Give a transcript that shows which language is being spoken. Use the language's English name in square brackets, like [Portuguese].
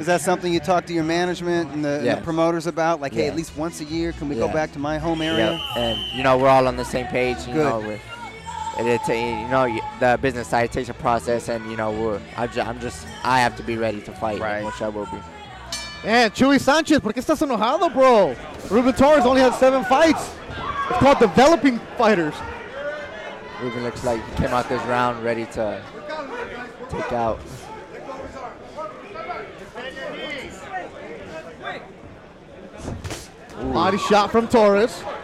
[English] Is that something you talk to your management and the promoters about? Like, hey, at least once a year, can we go back to my home area? Yeah. And we're all on the same page. Good. The business side takes a process, and I have to be ready to fight, which I will be. [Spanish] Man, Chuy Sanchez, ¿por qué estás enojado, bro? [English] Ruben Torres only has 7 fights. It's called developing fighters. Ruben looks like he came out this round ready to take out. Body shot from Torres.